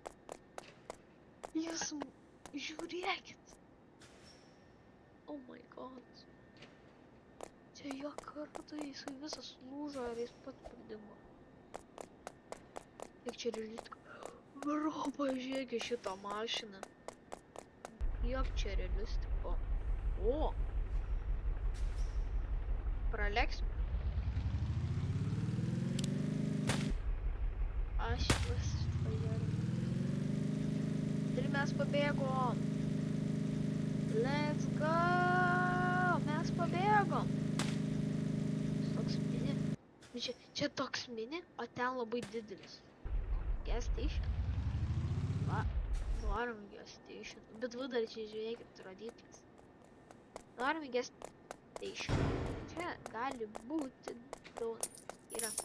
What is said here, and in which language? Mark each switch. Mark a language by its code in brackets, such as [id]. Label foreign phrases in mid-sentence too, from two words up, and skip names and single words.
[lt] Jūs žiūrėkit. [en] Oh my god. [lt] Čia jo kartą jisai visas lūžo ir jis pats pradingo. Kiek čia realistik? Bro, pažiūrėkit šitą mašiną. Kiek čia realistik? O. Praleksim. Aš vis pažiūrėjau. Ir mes pabėgom. [en] Let's go. [lt] Mes pabėgom. Toks mini. Čia toks mini, o ten labai didelis. [en] Gas station. [lt] Va, varom [en] gas station. [lt] Bet va dar čia žiūrėkit rodiklis. Varom [en] gas station. [lt] Čia gali būti daug. Yra.